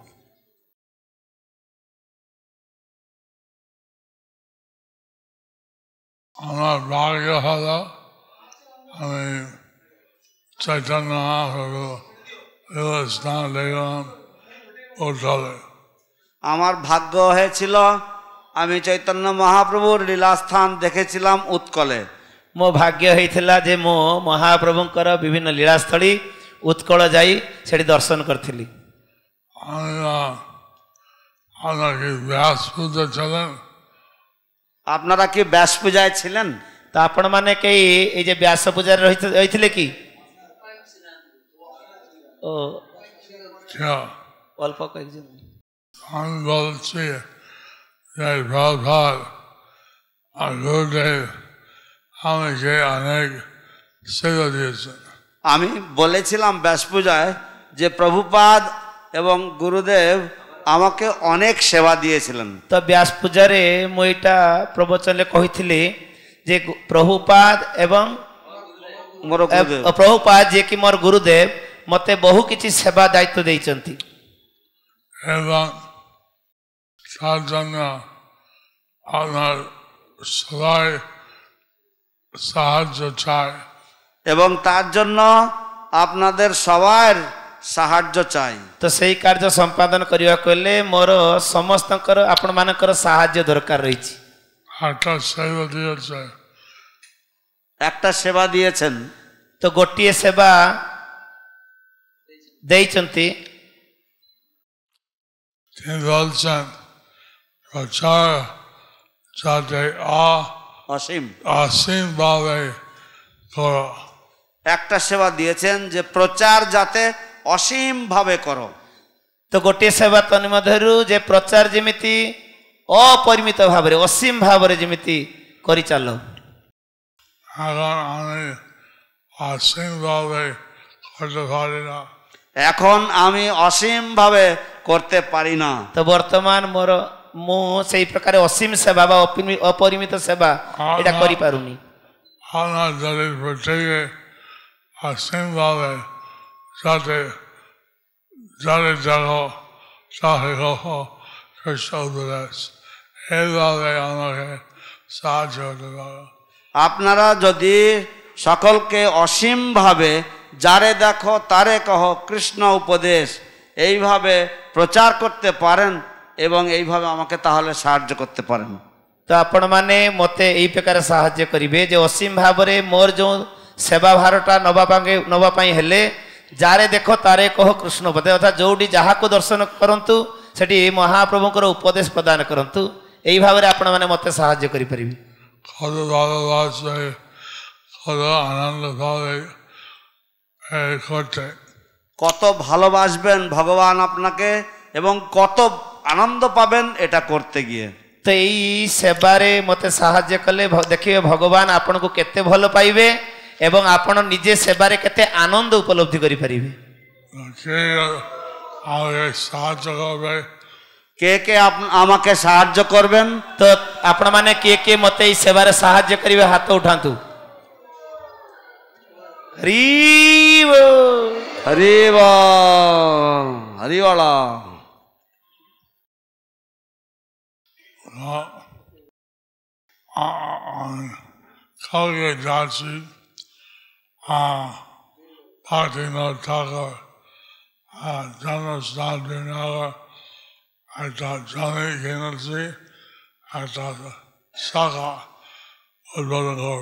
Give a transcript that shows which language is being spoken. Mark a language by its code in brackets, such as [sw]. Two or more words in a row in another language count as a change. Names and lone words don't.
[bn] আমার ভাগ্য হলো আমি চৈতন্য মহাপ্রভু লীলাস্থান দেখলাম উৎকলে। আমার ভাগ্য হয়েছিল আমি চৈতন্য মহাপ্রভুর লীলাস্থান দেখেছিলাম উৎকলে। [or] ମୋ ଭାଗ୍ୟ ହେଇଥିଲା ଯେ ମୁଁ ମହାପ୍ରଭୁଙ୍କର ବିଭିନ୍ନ ଲୀଳାସ୍ଥଳୀ ଉତ୍କଳ ଯାଇ ସେଠି ଦର୍ଶନ କରିଥିଲି। [bn] আপনারা কি ব্যাস পূজায় ছিলেন? [or] তো ଆପଣ ମାନେ କେହି [bn] এই যে [or] ବ୍ୟାସ ପୂଜାରେ ରହିଥିଲେ କି? [bn] ও অল্প কয়েকজন। আমি বলছি যে প্রভুপাদ আর গুরুদেব আমাকে অনেক সেবা দিয়েছেন। আমি বলেছিলাম ব্যাস পূজায় যে প্রভুপাদ এবং গুরুদেব আমাকে অনেক সেবা দিয়েছিলেন। [or] ତ ବ୍ୟାସ ପୂଜାରେ ମୁଁ ଏଇଟା ପ୍ରବଚନରେ କହିଥିଲି ଯେ ପ୍ରଭୁପାଦ ଏବଂ ମୋର ଗୁରୁଦେବ ପ୍ରଭୁପାଦ ଯେ କି ମୋର ଗୁରୁଦେବ ମୋତେ ବହୁ କିଛି ସେବା ଦାୟିତ୍ୱ ଦେଇଛନ୍ତି। [bn] এবং তার জন্য আপনার সবাই সাহায্য চাই এবং তার জন্য আপনাদের সবার সাহায্য চাই। [or] ତ ସେଇ କାର୍ଯ୍ୟ ସମ୍ପାଦନ କରିବାକୁ ହେଲେ ମୋର ସମସ୍ତଙ୍କର ଆପଣମାନଙ୍କର ସାହାଯ୍ୟ ଦରକାର ରହିଛି। [bn] একটা সেবা দিয়েছেন। [or] তো ଗୋଟିଏ ସେବା ଦେଇଛନ୍ତି [bn] তিনি বলছেন প্রচার যাতে অসীম অসীমভাবে করো। একটা সেবা দিয়েছেন যে প্রচার যাতে অসীম ভাবে করো। [or] ତ ଗୋଟିଏ ସେବା ତନ୍ମଧ୍ୟରୁ ଯେ ପ୍ରଚାର ଯେମିତି ଅପରିମିତ ଭାବରେ ଅସୀମ ଭାବରେ ଯେମିତି କରିଚାଲ। [bn] এখন আমি অসীমভাবে করতে পারি না। এখন আমি অসীম ভাবে করতে পারি না। [or] ତ ବର୍ତ୍ତମାନ ମୁଁ ସେଇ ପ୍ରକାର ଅସୀମ ସେବା ବା ଅପରିମିତ ସେବା ଏଇଟା କରିପାରୁନି। [bn] আপনার যদি প্রত্যেকে অসীমভাবে যাতে যাতে দেখো তাকে কখো কৃষ্ণ উপদেশ এইভাবে আমাকে সাহায্য করতে পারো। আপনারা যদি সকলকে অসীম ভাবে যারে দেখো তারে কহ কৃষ্ণ উপদেশ এইভাবে প্রচার করতে পারেন এবং এইভাবে আমাকে তাহলে সাহায্য করতে পারেন। [or] ତ ଆପଣମାନେ ମୋତେ ଏଇ ପ୍ରକାର ସାହାଯ୍ୟ କରିବେ ଯେ ଅସୀମ ଭାବରେ ମୋର ଯେଉଁ ସେବା ଭାରଟା ନେବା ପାଇଁ ହେଲେ [bn] যারে দেখ তারে কহ কৃষ্ণ উপদেশ [or] ଅର୍ଥାତ୍ ଯେଉଁଠି ଯାହାକୁ ଦର୍ଶନ କରନ୍ତୁ ସେଠି ମହାପ୍ରଭୁଙ୍କର ଉପଦେଶ ପ୍ରଦାନ କରନ୍ତୁ। ଏଇ ଭାବରେ ଆପଣମାନେ ମୋତେ ସାହାଯ୍ୟ କରିପାରିବେ। [bn] কত ভালোবাসে কত আনন্দ পাবে করতে। কত ভালোবাসবেন ভগবান আপনাকে এবং কত আনন্দ পাবেন এটা করতে গিয়ে। [or] ତ ଏଇ ସେବାରେ ମୋତେ ସାହାଯ୍ୟ କଲେ ଦେଖିବେ ଭଗବାନ ଆପଣଙ୍କୁ କେତେ ଭଲ ପାଇବେ ଏବଂ ଆପଣ ନିଜେ ସେବାରେ କେତେ ଆନନ୍ଦ ଉପଲବ୍ଧି କରିପାରିବେ। [bn] সাহায্য করবে কে কে আমাকে সাহায্য করবেন? [or] ତ ଆପଣମାନେ କିଏ କିଏ ମୋତେ ଏଇ ସେବାରେ ସାହାଯ୍ୟ କରିବେ ହାତ ଉଠାନ୍ତୁ। [bn] হরিবল। কালকে যাচ্ছি ভক্তিনাথ ঠাকুর জন্মস্থান বিনগর একটা জমি কিনেছি, একটা শাখা উদ্বোধন করব।